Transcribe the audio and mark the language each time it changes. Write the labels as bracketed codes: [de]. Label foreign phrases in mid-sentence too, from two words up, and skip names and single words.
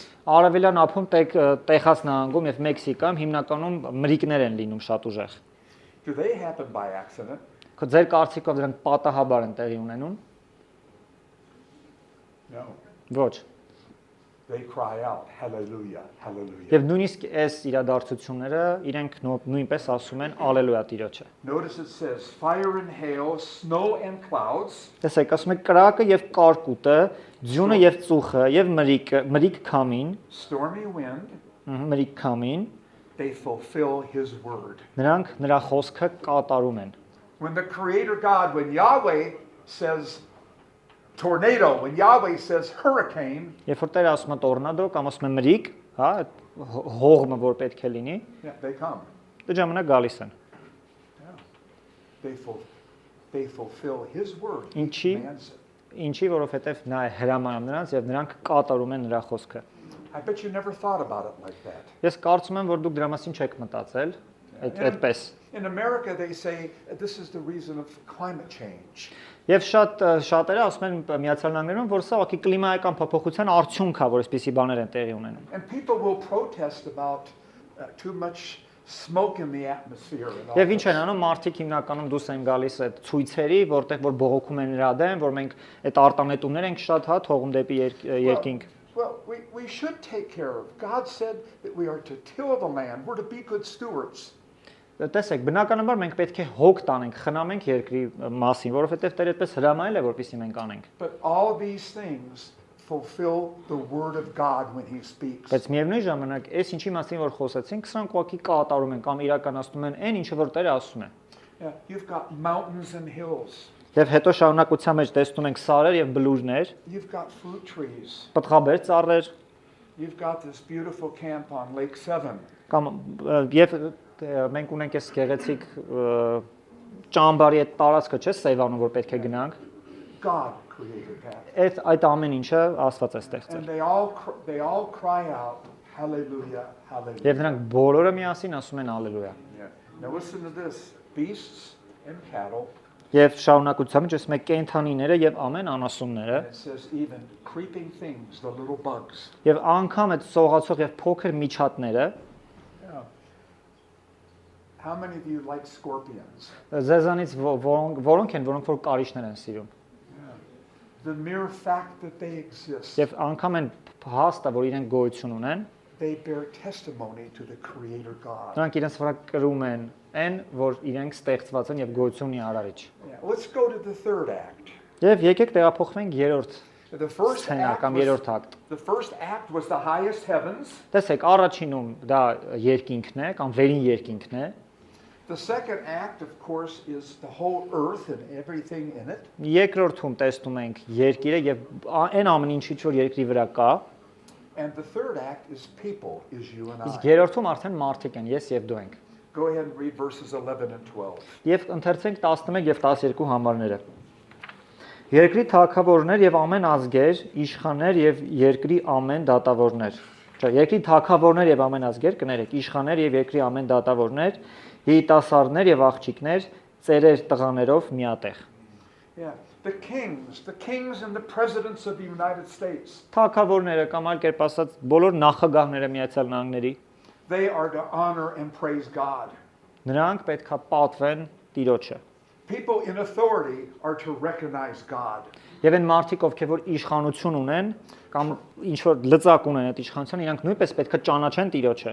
[hy] Արևելյան ափում Տեխաս նահանգում եւ Մեքսիկայում հիմնականում մրրիկներ են լինում շատ ուժեղ։ [en] Do they happen by accident? [hy] Ձեր կարծիքով դրանք պատահաբար են տեղի ունենում։ [en] No. [hy] Ոչ։ [en] They cry out, hallelujah, hallelujah. [hy] Եվ նույնիսկ այս իրադարձությունները իրենք նույնպես ասում են ալելույա Տիրոջը։ [en] Notice it says fire and hail, snow and clouds, [hy] Տեսեք, ասում է կրակը եւ կարկուտը, ձյունը եւ ծուխը եւ մրիկ քամին, [en] stormy wind, [hy] մրիկ քամին, [en] they fulfill his word. [hy] նրանք նրա խոսքը կատարում են։ [en] When the Creator God, when Yahweh says, tornado, when Yahweh says hurricane, [hy] Երբ որ Տերը ասում է տորնադո կամ ասում է մրիկ, հա, այդ հողմը որ պետք է լինի, [en] yeah, they come. [hy] դե ժամանակ գալիս են։ [en] They fulfill His word. He [hy] Ինչի, [en] commands it. [hy] ինչի, որովհետև նա է հրամանում նրանց եւ նրանք կատարում են նրա խոսքը։ [en] I bet you never thought about it like that. [hy] Ես կարծում եմ, որ դուք դրա մասին չեք մտածել այդպես։ [en] In America, they say this is the reason of climate change. [hy] Եվ շատերը ասում են Միացյալ Նահանգներում, որ սա ուղղակի կլիմայական փոփոխության արդյունք է, որ այսպիսի բաներ են տեղի ունենում։ [en] And people will protest about too much smoke in the atmosphere. And all [hy] Եվ ինչ [en] this. [hy] են անում, մարդիկ հիմնականում դուրս են գալիս այդ ցույցերի, որտեղ որ բողոքում են նրա դեմ, որ մենք այդ արտանետումներ ենք շատ հա թողում դեպի երկինք։ [en] Well, we should take care of. God said that we are to till the land. We're to be good stewards. [hy] Տեսեք, բնականաբար մենք պետք է հոգ տանենք, խնամենք երկրի մասին, որովհետև Տերը այդպես հրամայել է, որպեսզի մենք անենք։ [en] But all these things fulfill the word of God when He speaks. [hy] Բայց միևնույն ժամանակ, այս ինչի մասին որ խոսեցինք, սրանք ուղղակի կատարում են կամ իրականացնում են այն ինչը որ Տերը ասում է։ [en] Yeah, you've got mountains and hills. [hy] Եվ հետո շարունակության մեջ տեսնում ենք սարեր եւ բլուրներ, [en] You've got fruit trees. [hy] պտղաբեր ծառեր, [en] You've got this beautiful camp on Lake Seven. [hy] կամ եւ մենք ունենք այս գեղեցիկ ճամբարի այդ տարածքը, չէ՞, Սևանում, որ պետք է գնանք։ [en] God created that. [hy] Այդ ամեն ինչը Աստված է ստեղծել։ [en] And they all cry out, hallelujah, hallelujah. [hy] Եւ նրանք բոլորը միասին ասում են ալելույա։ [en] Yeah. Now listen to this. Beasts and cattle. [hy] Եվ շարունակությամբ ասում է կենդանիները եւ ամեն անասունները, [en] And it says even creeping things, the little bugs. [hy] եւ անգամ այդ սողացող եւ փոքր միջատները, [en] Yeah. How many of you like scorpions? [hy] զեզանից որոնք են, որոնք որ կարիճներ են սիրում։ [en] The mere fact that they exist, [hy] Եվ անգամ են հաստա, որ իրենք գոյություն ունեն, [en] they bear testimony to the Creator God. [hy] նրանք իրենց վրա կրում են այն, որ իրենք ստեղծված են եւ գոյություն ունի արարիչ։ [en] Yeah. Let's go to the third act. [hy] Եվ եկեք տեղափոխվենք երրորդ [en] The first [hy] սցենա [en] act [hy] կամ [en] was, [hy] երրորդ ակտ։ [en] the first act was the highest heavens. [hy] Տեսեք, առաջինում դա երկինքն է կամ վերին երկինքն է, [en] The second act, of course, is the whole earth and everything in it. [hy] երկրորդում տեսնում ենք երկիրը եւ այն ամեն ինչի որ երկրի վրա կա, [en] And the third act is people, is you and [hy] իսկ [en] I. [hy] երրորդում արդեն մարդիկ են, ես եւ դու ենք։ [en] Go ahead and read verses 11 and 12. [hy] Եվ ընթերցենք 11 եւ 12 համարները։ Երկրի թագավորներ եւ ամեն ազգեր, իշխաններ եւ երկրի ամեն դատավորներ։ Չէ, երկրի թագավորներ եւ ամեն ազգեր, կներեք, իշխաններ եւ երկրի ամեն դատավորներ, երիտասարդներ եւ աղջիկներ, ծերեր տղաներով միատեղ։ [en] Yeah, the kings and the presidents of the United States, [hy] Թագավորները կամ այլ կերպ ասած բոլոր նախագահները Միացյալ Նահանգների, [en] they are to honor and praise God. [hy] նրանք պետքա պատվեն Տիրոջը։ [en] People in authority are to recognize God. [hy] Եվ այն մարդիկ, ովքեր որ իշխանություն ունեն կամ ինչ որ լծակ ունեն այդ իշխանության, իրանք նույնպես պետքա ճանաչեն Տիրոջը։